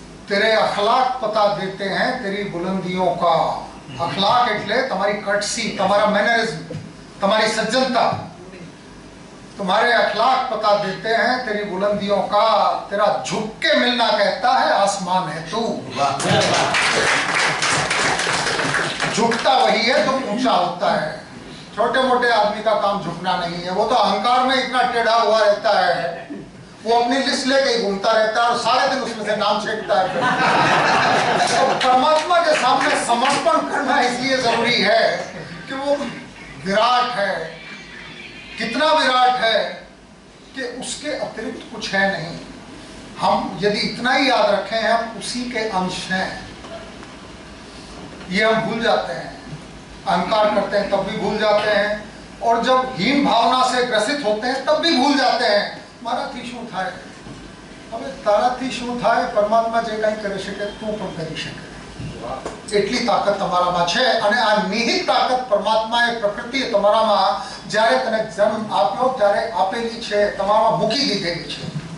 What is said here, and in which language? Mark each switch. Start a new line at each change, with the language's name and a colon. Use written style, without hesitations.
Hindi: तेरे अखलाक पता देते हैं तेरी बुलंदियों का।
Gujarati: अखलाक એટલે તમારી કટસી, તમારા મેનરિઝમ, તમારી સજ્જનતા।
Hindi: तुम्हारे अखलाक पता देते हैं तेरी बुलंदियों का। तेरा झुक के मिलना कहता है आसमान है तू। झुकता वही है जो ऊंचा होता है। छोटे मोटे आदमी का काम झुकना नहीं है, वो तो अहंकार में इतना टेढ़ा हुआ रहता है, वो अपनी लिस्ट लेके ही घूमता रहता है और सारे दिन उसमें से नाम छेड़ता है। तो परमात्मा के सामने समर्पण करना इसलिए जरूरी है कि वो विराट है, कितना विराट है कि उसके अतिरिक्त कुछ है नहीं। हम यदि इतना ही याद रखें हम उसी के अंश हैं, ये हम भूल जाते हैं। अहंकार करते हैं तब भी भूल जाते हैं, और जब हीन भावना से ग्रसित होते हैं तब भी भूल जाते हैं
Gujarati: મારાથી શું થાય। હવે તારાથી શું થાય? પરમાત્મા જે કાંઈ કરી શકે તું પણ કરી શકે, એટલી તાકાત તમારામાં છે। અને આ નિહિત તાકાત પરમાત્માએ, પ્રકૃતિએ તમારામાં જ્યારે તને જન્મ આપ્યો ત્યારે આપેલી છે, તમારામાં મૂકી દીધેલી છે।